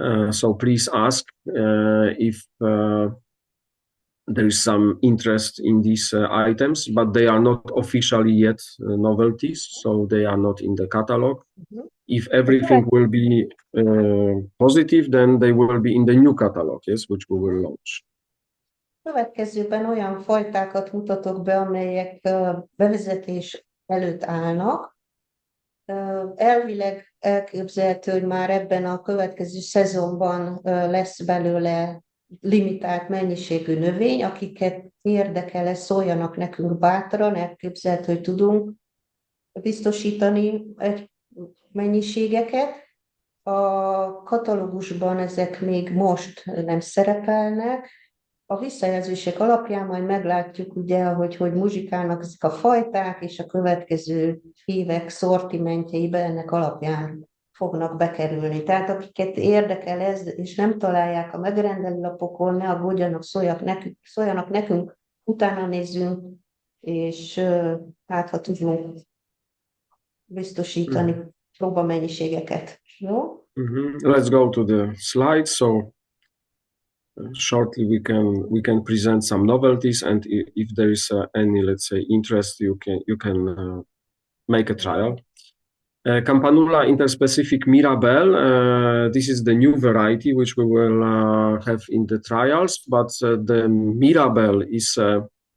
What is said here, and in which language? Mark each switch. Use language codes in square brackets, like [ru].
[en] So please ask if there is some interest in these items, but they are not officially yet novelties, so they are not in the catalog. If everything will be positive, then they will be in the new catalog, yes, which we will launch. [hu] Következőben olyan fajtákat mutatok be, amelyek bevezetés előtt állnak. Elvileg elképzelhető, hogy már ebben a következő szezonban lesz belőle limitált mennyiségű növény, akiket érdekel, szóljanak nekünk bátran, elképzelhető, hogy tudunk biztosítani egy mennyiségeket. A katalógusban ezek még most nem szerepelnek. A visszajelzések alapján majd meglátjuk, ugye, hogy muzsikálnak ezek a fajták, és a következő évek szortimentjeibe ennek alapján fognak bekerülni. Tehát akiket érdekel ez, és nem találják a megrendelőlapokon, ne aggódjanak, szóljanak nekünk, utána nézzünk, és hát ha tudunk biztosítani próbamennyiségeket. Jó? [en] Let's go to the slides. So shortly we can present some novelties, and if there is any, let's say, interest, you can make a trial. Campanula interspecific Mirabelle, this is the new variety which we will have in the trials, but the Mirabelle is the